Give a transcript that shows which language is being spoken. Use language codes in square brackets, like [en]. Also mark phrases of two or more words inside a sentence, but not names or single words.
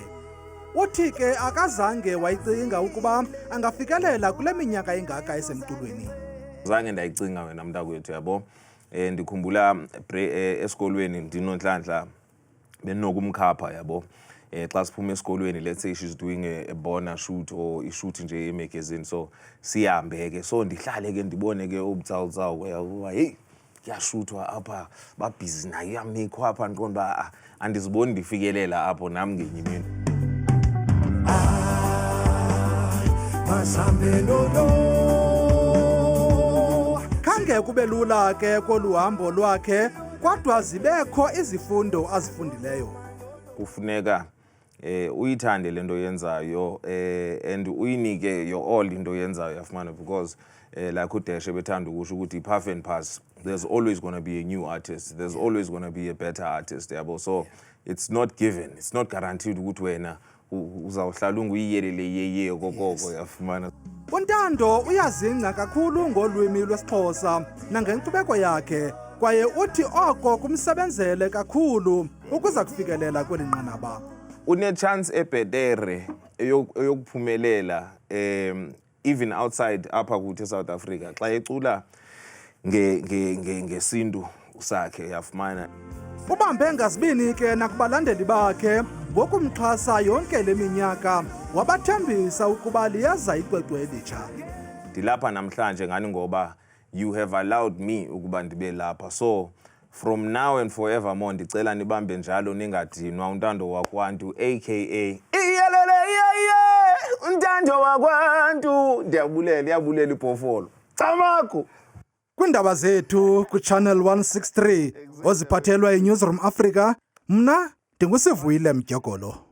[xh] Uthi ke akazange wayicinga ukuba angafikelela kule minyaka engaka esemculweni. Zange ndayicinga wena mntakwethu yabo. Ndikhumbula esikolweni ndinonhlanhla benokumkhapha yabo. xa siphuma esikolweni, [en] let's say she's doing a bona shoot or [xh] i-shoot nje emagazine, so sihambe ke, so ndihlale ke ndibone ke ubutsawu uba hey kuyashuthwa apha babhizi nayo iyamikhwa apha ndiqonda uba andiziboni ndifikelela apho nami ngenye imini. Khange kube lula ke koluhambo lwakhe, kodwa zibekho izifundo azifundileyo. Kufuneka uyithande lento yenzayo [en] and uyinike your all [xh] into yenzayo yafumana, [en] because like [xh] uDeshe bethanda ukusho ukuthi [en] puff and pass, there's always going to be a new artist, there's always going to be a better artist yabo, so it's not given, it's not guaranteed [xh] ukuthi wena uzawuhlala unguyiyelele yeye kokoko yafumana. uNtando uyazingca kakhulu ngolwimi lwesiXhosa nangenkcubeko yakhe, kwaye uthi oko kumsebenzele kakhulu ukuza kufikelela kweli nqanaba. Une-chance ebhetere eyokuphumelela [en] even outside [xh] apha kuthi eSouth Africa xa ecula ngesintu sakhe yafumana. Ubambe ngazibini ke nakubalandeli bakhe ngokumxhasa yonke le minyaka, wabathembisa ukuba liyaza icwecwe elitsha. Ndilapha namhlanje ngani ngoba [en] you have allowed me [xh] ukuba ndibe lapha, [en] so from now and forevermore [xh] ndicela nibambe njalo ningadinwa. uNtando wakwantu aka iyelele yeye uNtando wakwantu. Ndiyabulela iPhofolo Camako. Kwindaba zethu kuChannel 163 oziphathelwa iNewsroom Africa, mna ndinguSivuyile Mdyokolo.